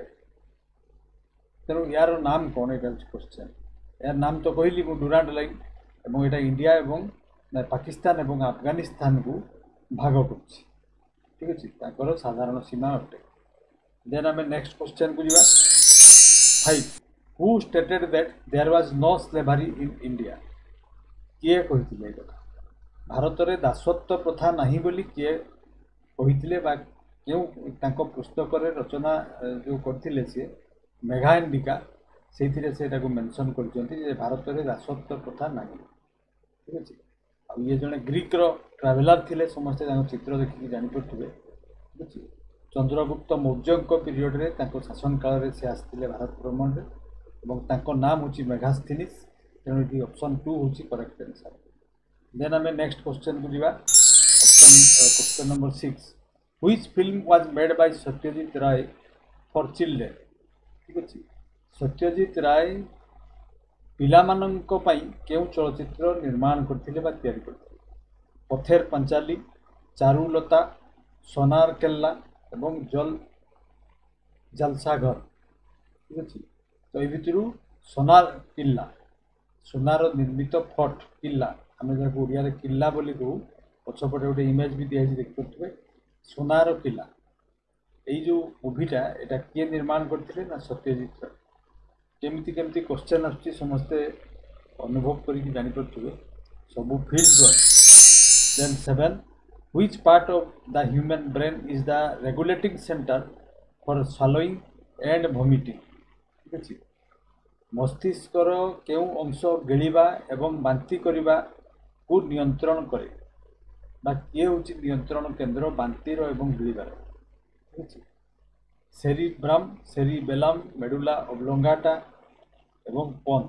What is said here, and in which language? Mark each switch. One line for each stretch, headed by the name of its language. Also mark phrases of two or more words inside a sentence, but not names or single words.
Odia: ତେଣୁ ୟାର ନାମ କ'ଣ, ଏଇଟା ହେଉଛି କ୍ୱେଶ୍ଚନ୍। ଏହାର ନାମ ତ କହିଲି ମୁଁ, ଡୁରାଣ୍ଡ ଲାଇନ୍। ଏବଂ ଏଇଟା ଇଣ୍ଡିଆ ଏବଂ ପାକିସ୍ତାନ ଏବଂ ଆଫଗାନିସ୍ତାନକୁ ଭାଗ କରୁଛି। ଠିକ୍ ଅଛି, ତାଙ୍କର ସାଧାରଣ ସୀମା ଅଟେ। ଦେନ୍ ଆମେ
English: next question
Odia: ଯିବା। 5.
English: Who stated that there was no slavery in India?
Odia: କିଏ କହିଥିଲେ ଏ କଥା? ଭାରତରେ ଦାସତ୍ୱ ପ୍ରଥା ନାହିଁ ବୋଲି କିଏ କହିଥିଲେ ବା କେଉଁ ତାଙ୍କ ପୁସ୍ତକରେ ରଚନା ଯେଉଁ କରିଥିଲେ ସିଏ ମେଘାୟନ୍ତିକା, ସେଇଥିରେ ସେଟାକୁ ମେନସନ୍ କରିଛନ୍ତି ଯେ ଭାରତରେ ଦାସତ୍ୱ ପ୍ରଥା ନାହିଁ। ଠିକ୍ ଅଛି, ଆଉ ଇଏ ଜଣେ
English: Greek traveller
Odia: ଥିଲେ, ସମସ୍ତେ ତାଙ୍କ ଚିତ୍ର ଦେଖିକି ଜାଣିପାରୁଥିବେ। ଠିକ୍ ଅଛି, ଚନ୍ଦ୍ରଗୁପ୍ତ ମୌର୍ଯ୍ୟଙ୍କ ପିରିୟଡ଼ରେ ତାଙ୍କ ଶାସନ କାଳରେ ସେ ଆସିଥିଲେ ଭାରତ ଭ୍ରମଣରେ ଏବଂ ତାଙ୍କ ନାମ ହେଉଛି ମେଘାସ୍ଥିନିସ୍। ତେଣୁ ଏଠି ଅପସନ୍ 2 ହେଉଛି
English: correct answer.
Odia: ଦେନ୍ ଆମେ
English: next question
Odia: ଯିବା।
English: question number
Odia: 6.
English: Which film was made by ସତ୍ୟଜିତ ରାୟ for children?
Odia: ଠିକ୍ ଅଛି, ସତ୍ୟଜିତ ରାୟ ପିଲାମାନଙ୍କ ପାଇଁ କେଉଁ ଚଳଚ୍ଚିତ୍ର ନିର୍ମାଣ କରିଥିଲେ ବା ତିଆରି କରିଥିଲେ? ପଥେର ପାଞ୍ଚାଲି, ଚାରୁଲତା, ସୋନାର କେଲ୍ଲା ଏବଂ ଜଲସାଘର। ଠିକ୍ ଅଛି, ତ ଏଇ ଭିତରୁ ସୋନାର କିଲ୍ଲା, ସୁନାର ନିର୍ମିତ ଫୋର୍ଟ କିଲ୍ଲା, ଆମେ ଯାହାକୁ ଓଡ଼ିଆରେ କିଲ୍ଲା ବୋଲି କହୁ, ପଛପଟେ ଗୋଟେ ଇମେଜ୍ ବି ଦିଆହେଇଛି, ଦେଖିପାରୁଥିବେ। ସୁନାର କିଲ୍ଲା, ଏଇ ଯେଉଁ ମୁଭିଟା, ଏଇଟା କିଏ ନିର୍ମାଣ କରିଥିଲେ ନା ସତ୍ୟଜିତ ରାୟ। କେମିତି କେମିତି କ୍ୱେଶ୍ଚନ୍ ଆସୁଛି ସମସ୍ତେ ଅନୁଭବ କରିକି ଜାଣିପାରୁଥିବେ, ସବୁ
English: field work.
Odia: ଦେନ୍ 7.
English: Which part of the human brain is the regulating center for swallowing and vomiting?
Odia: ଠିକ୍ ଅଛି, ମସ୍ତିଷ୍କର କେଉଁ ଅଂଶ ଗିଳିବା ଏବଂ ବାନ୍ତି କରିବାକୁ ନିୟନ୍ତ୍ରଣ କରେ ବା କିଏ ହେଉଛି ନିୟନ୍ତ୍ରଣ କେନ୍ଦ୍ର ବାନ୍ତିର ଏବଂ ଗିଳିବାର? ଠିକ୍ ଅଛି, ସେରିବ୍ରାମ୍, ସେରିବେଲାମ୍, ମେଡୁଲା ଅବ୍ଲଙ୍ଗାଟା ଏବଂ ପନ୍ସ।